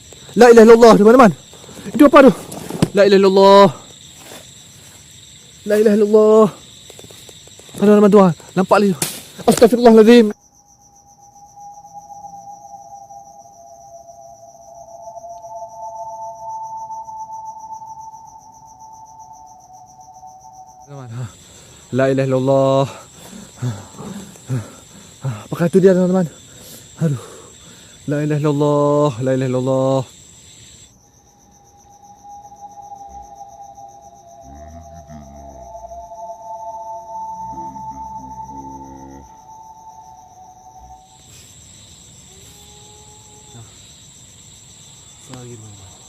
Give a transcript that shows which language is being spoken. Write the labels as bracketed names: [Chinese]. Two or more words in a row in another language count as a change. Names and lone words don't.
[Arabic] لا إله إلا الله, [Malay] teman-teman. Itu apa tu? [Arabic] لا إله إلا الله. لا إله إلا الله. [Malay] Teman-teman tuan, nampak ni. [Arabic] Astagfirullahalazim. [Malay] Teman-teman, [Arabic] لا إله إلا الله. [Malay] Apakah itu dia, teman-teman? Aduh. [Arabic] لا إله إلا الله، لا إله إلا الله. [Malay] Lagi, teman-teman.